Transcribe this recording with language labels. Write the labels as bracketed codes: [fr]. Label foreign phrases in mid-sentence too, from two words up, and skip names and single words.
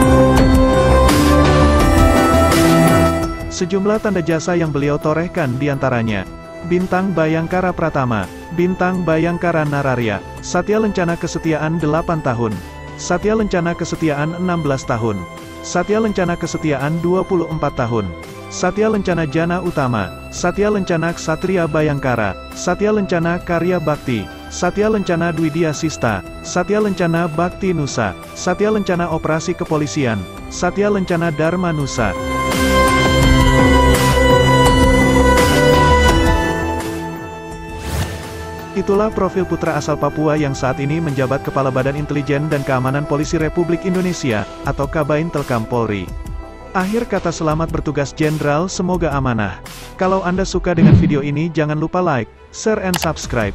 [id] Sejumlah tanda jasa yang beliau torehkan diantaranya: Bintang Bayangkara Pratama, Bintang Bayangkara Nararya, Satya Lencana Kesetiaan 8 tahun, Satya Lencana Kesetiaan 16 tahun, Satya Lencana Kesetiaan 24 tahun, Satya Lencana Jana Utama, Satya Lencana Ksatria Bayangkara, Satya Lencana Karya Bakti, Satya Lencana Dwidya Sista, Satya Lencana Bakti Nusa, Satya Lencana Operasi Kepolisian, Satya Lencana Dharma Nusa. Itulah profil putra asal Papua yang saat ini menjabat Kepala Badan Intelijen dan Keamanan Polisi Republik Indonesia, atau Kabaintelkam Polri. Akhir kata selamat bertugas Jenderal, semoga amanah. Kalau Anda suka dengan video ini jangan lupa [en] like, share and subscribe.